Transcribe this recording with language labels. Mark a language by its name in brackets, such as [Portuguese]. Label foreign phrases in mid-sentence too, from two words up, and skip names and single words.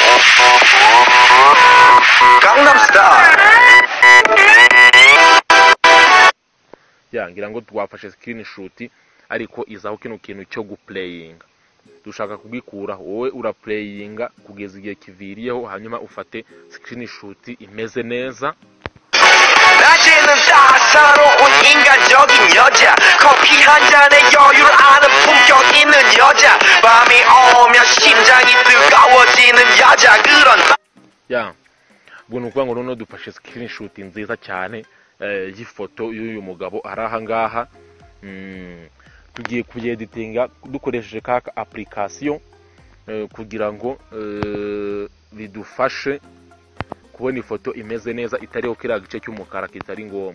[Kinyarwanda] Gangnam Style. Ngira ngo twafashe screenshot, ariko izaho kino kintu cyo guplayinga. Dushaka kugikura, wowe uraplayinga kugeza igihe kiviriyeho, hanyuma ufate screenshot imeze neza. [Korean] 낮에는 따사로운 인간적인 여자, 커피 한 잔에 여유를 아는 품격 있는 여자, 밤이 오면 심장이 뜨거워지는 여자, 그런. [Kinyarwanda] ubwo ni ukuvuga ngo noneho dufashe screenshot nziza cyane y'ifoto y'uyu mugabo ari aha ngaha. Tugiye kuyeditinga dukoresheje kaka application kugira ngo bidufashe kubona ifoto imeze neza, itariho kiriya gice cy'umukara kitari ngombwa.